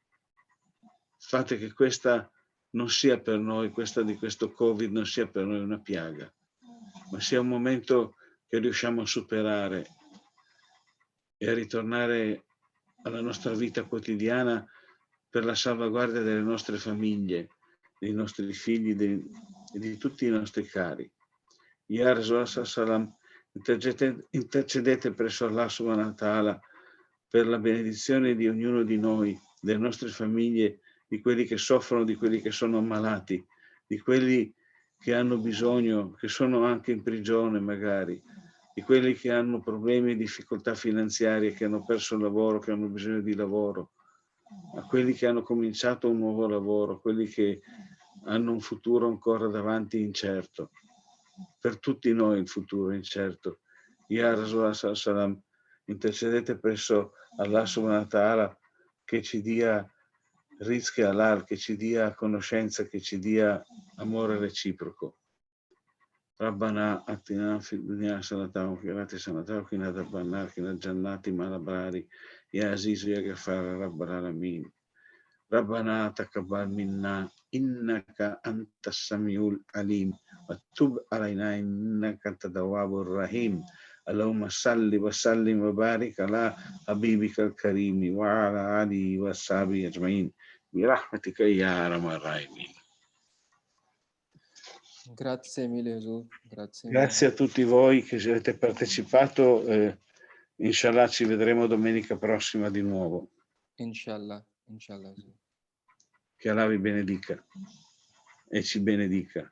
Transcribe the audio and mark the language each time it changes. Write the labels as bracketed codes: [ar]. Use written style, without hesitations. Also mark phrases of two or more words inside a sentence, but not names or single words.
[it] Fate che questa non sia per noi, questa di questo Covid non sia per noi una piaga, ma sia un momento che riusciamo a superare e a ritornare alla nostra vita quotidiana per la salvaguardia delle nostre famiglie, dei nostri figli e di tutti i nostri cari. [ar] يا رسول الله سلم, [it] intercedete presso [ar] الله سبحانه وتعالى [it] per la benedizione di ognuno di noi, delle nostre famiglie, di quelli che soffrono, di quelli che sono ammalati, di quelli che hanno bisogno, che sono anche in prigione magari, di quelli che hanno problemi e difficoltà finanziarie, che hanno perso il lavoro, che hanno bisogno di lavoro, a quelli che hanno cominciato un nuovo lavoro, a quelli che hanno un futuro ancora davanti incerto. Per tutti noi il futuro è incerto. [ar] يا رسول الله سلم, [it] intercedete presso [ar] الله سبحانه وتعالى [it] che ci dia [ar] رزق حلال, [it] che ci dia conoscenza, che ci dia amore reciproco. [ar] ربنا آتنا في الدنيا حسنة وفي الآخرة حسنة وقنا عذاب النار قنا جنتي مع الأبرار يا عزيز يا غفار رب العالمين. ربنا تقبل منا إنك أنت السميع العليم وتب علينا إنك أنت التواب الرحيم. اللهم صل وسلم وبارك على حبيبك الكريم وعلى آله وصحبه أجمعين برحمتك يا أرحم الراحمين. [it] Grazie mille Gesù, grazie Grazie mille. a tutti voi che avete partecipato. Inshallah ci vedremo domenica prossima di nuovo. [ar] إن شاء الله، إن شاء الله [it] Gesù. Che Allah vi benedica e ci benedica.